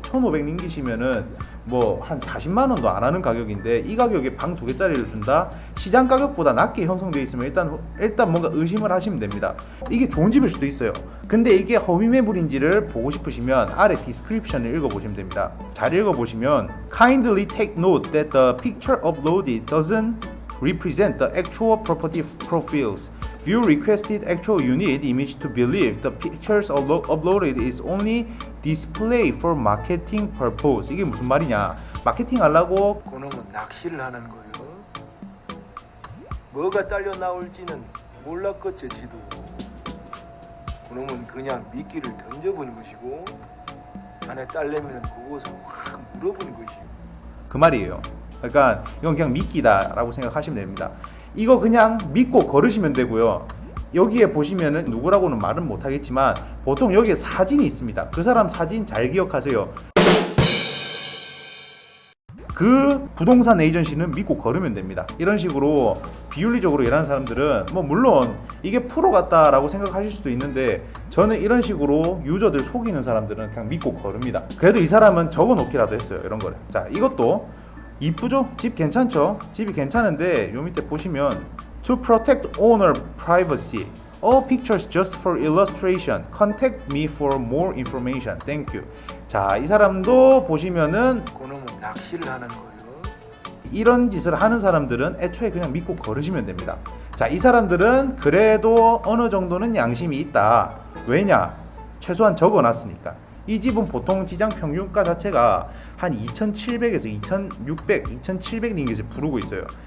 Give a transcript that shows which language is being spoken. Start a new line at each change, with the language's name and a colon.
Korean: 1500링깃이면은 뭐 한 40만원도 안 하는 가격인데 이 가격에 방 2개짜리를 준다? 시장 가격보다 낮게 형성되어 있으면 일단 뭔가 의심을 하시면 됩니다. 이게 좋은 집일 수도 있어요. 근데 이게 허위 매물인지를 보고 싶으시면 아래 디스크립션을 읽어보시면 됩니다. 잘 읽어보시면
English: Kindly take note that the picture uploaded doesn't represent the actual property profiles. View requested actual unit image to believe the pictures uploaded is only display for marketing purpose.
Korean: 이게 무슨 말이냐? 마케팅 하려고 그놈은 낚시를 하는 거예요. 뭐가 딸려 나올지는 몰랐겠죠, 지도. 그놈은 그냥 미끼를 던져본 것이고 안에 딸려면 그곳을 확 물어본 것이고. 그 말이에요. 그러니까 이건 그냥 미끼다라고 생각하시면 됩니다. 이거 그냥 믿고 걸으시면 되고요. 여기에 보시면은 누구라고는 말은 못하겠지만 보통 여기에 사진이 있습니다. 그 사람 사진 잘 기억하세요. 그 부동산 에이전시는 믿고 걸으면 됩니다. 이런 식으로 비윤리적으로 일하는 사람들은 뭐 물론 이게 프로 같다라고 생각하실 수도 있는데 저는 이런 식으로 유저들 속이는 사람들은 그냥 믿고 걸읍니다. 그래도 이 사람은 적어놓기라도 했어요. 이런 거를. 자, 이것도 이쁘죠? 집 괜찮죠? 집이 괜찮은데 요 밑에 보시면
English: To protect owner privacy, all pictures just for illustration. Contact me for more information. Thank you.
Korean: 자, 이 사람도 보시면은 그놈은 낚시를 하는 거예요. 이런 짓을 하는 사람들은 애초에 그냥 믿고 걸으시면 됩니다. 자, 이 사람들은 그래도 어느 정도는 양심이 있다. 왜냐? 최소한 적어놨으니까. 이 집은 보통 지장 평균가 자체가 한 2,700에서 2,600, 2,700링깃을 부르고 있어요.